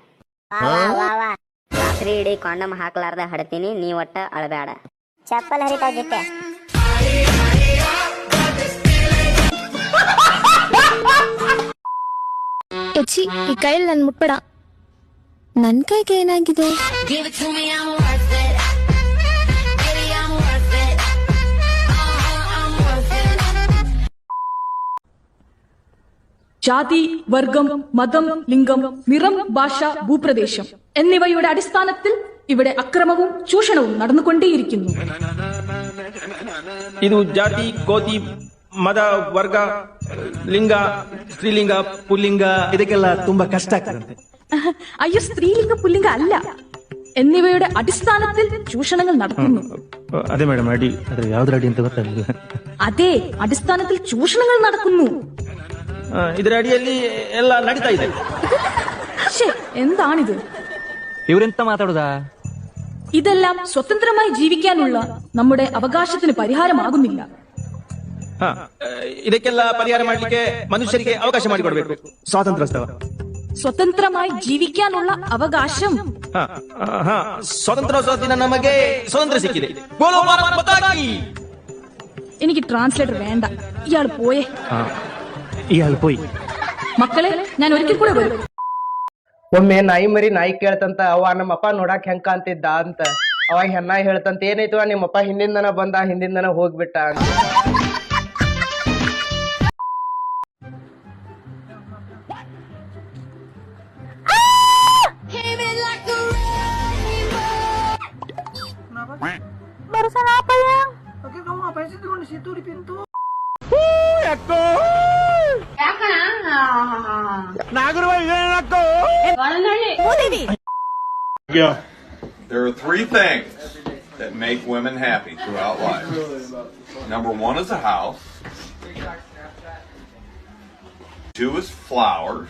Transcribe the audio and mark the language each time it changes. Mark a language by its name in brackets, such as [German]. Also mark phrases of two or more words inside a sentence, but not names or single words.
[Kannada] ರಾತ್ರಿ ಇಡೀ ಕಾಂಡಮ್ ಹಾಕ್ಲಾರ್ದ ಹಡ್ತೀನಿ, ನೀ ಒಟ್ಟ ಅಳಬೇಡ. ಚಪ್ಪಲ್ ಹರಿತಾವ ಜೊತೆ. ಚಿ ಈ ಕೈಯಲ್ಲಿ ನನ್ ಮುಟ್ಬೇಡ. ನನ್ ಕೈಗೆ ಏನಾಗಿದೆ? [Malayalam] ജാതി, വർഗം, മതം, ലിംഗം, നിറം, ഭാഷ, ഭൂപ്രദേശം എന്നിവയുടെ അടിസ്ഥാനത്തിൽ ഇവിടെ അക്രമവും ചൂഷണവും നടന്നുകൊണ്ടേയിരിക്കുന്നു. [Kannada] ಇದು ಜಾತಿ, ಕೋತಿ, ಮದ, ವರ್ಗ, ಲಿಂಗ, ಸ್ತ್ರೀಲಿಂಗ, ಪುಲ್ಲಿಂಗ ಇದಕ್ಕೆಲ್ಲ ತುಂಬಾ ಕಷ್ಟ ಆಗ್ತದೆ. [Malayalam] അയ്യോ, സ്ത്രീലിംഗ പുല്ലിംഗ അല്ല, എന്നിവയുടെ അടിസ്ഥാനത്തിൽ ചൂഷണങ്ങൾ നടക്കുന്നു. [Kannada] ಅದೇ ಮೇಡಮ್ ಅಡಿ ಅದ್ರ ಯಾವ್ದ್ರ ಅಡಿ ಅಂತ ಗೊತ್ತಾಗಲಿಲ್ಲ. [Malayalam] അതെ, അടിസ്ഥാനത്തിൽ ചൂഷണങ്ങൾ നടക്കുന്നു. [Kannada] ಇದರ ಅಡಿಯಲ್ಲಿ ಎಲ್ಲ ನಡೀತಾ ಇದೆ. [Malayalam] ശ്ശേ, എന്താണിത്? [Kannada] ಇವ್ರೆಂತ ಮಾತಾಡುದಾ? [Malayalam] ഇതെല്ലാം സ്വതന്ത്രമായി ജീവിക്കാനുള്ള നമ്മുടെ അവകാശത്തിന് പരിഹാരമാകുന്നില്ല. [Kannada] ಇದಕ್ಕೆಲ್ಲ ಪರಿಹಾರ ಮಾಡಲಿಕ್ಕೆ ಮನುಷ್ಯರಿಗೆ ಅವಕಾಶ ಮಾಡಿಕೊಡ್ಬೇಕು. ಸ್ವಾತಂತ್ರ್ಯ [Malayalam] സ്വതന്ത്രമായി ജീവിക്കാനുള്ള അവകാശം. [Kannada] ಸ್ವಾತಂತ್ರ್ಯೋತ್ಸವ ದಿನ ನಮಗೆ ಸ್ವಾತಂತ್ರ್ಯ ಸಿಕ್ಕಿದೆ. [Hindi] बोलो भारत माता की. [Malayalam] എനിക്ക് ട്രാൻസ്ലേറ്റർ വേണ്ട, ഇയാൾ പോയേ. ഇയാൾ പോയ്. മക്കളെ, ഞാൻ ഒരിക്കൽ കൂടെ വരും. [Kannada] ಒಮ್ಮೆ ನಾಯಿ ಮರಿ ನಾಯಿ ಕೇಳ್ತಂತ ಅವ ನಮ್ಮಪ್ಪ ನೋಡಾಕ್ ಹೆಂಗ ಕಾಂತಿದ್ದ ಅಂತ. ಅವಾಗ ಹೆಣ್ಣ ಹೇಳ್ತಂತ ಏನಾಯ್ತು ನಿಮ್ಮಪ್ಪ ಹಿಂದಿಂದನ ಬಂದ ಹಿಂದಿಂದನ ಹೋಗ್ಬಿಟ್ಟ ಅಂತ. [Indonesian] Barusan apa yang? Oke, kamu ngapain sih turun di situ di pintu? [English] There are three things that make women happy throughout life. Number one is a house. 2 is flowers.